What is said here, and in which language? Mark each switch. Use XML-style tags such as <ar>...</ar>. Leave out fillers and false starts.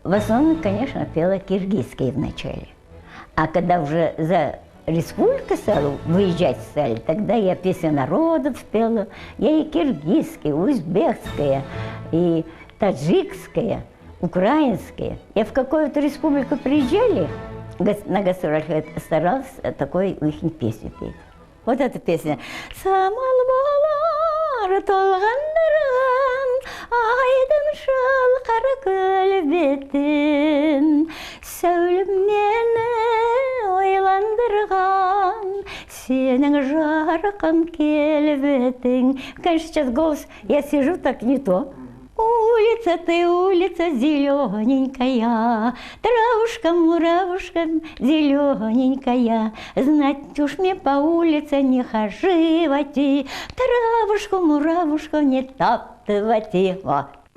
<ru>В основном, конечно, пела киргизские вначале. А когда уже за республику стала, выезжать стали, тогда я песни народов пела. Я и киргизская, и узбекская, и таджикская, украинская. Я в какую-то республику приезжали, на гастролях старалась такой их песню петь. Вот эта песня.</ru> <kk>Самалбалар толғандырған, айдын шалқар көлбетін, сәулім мені ойландырған, сенің жарқын келбетің.</kk> <ru>Конечно, сейчас голос, я сижу так не то. Улица ты, улица зелененькая, травушка, муравушка зелененькая, знать уж мне по улице не хоживати, травушку, муравушку не топтывати. Вот.</ru>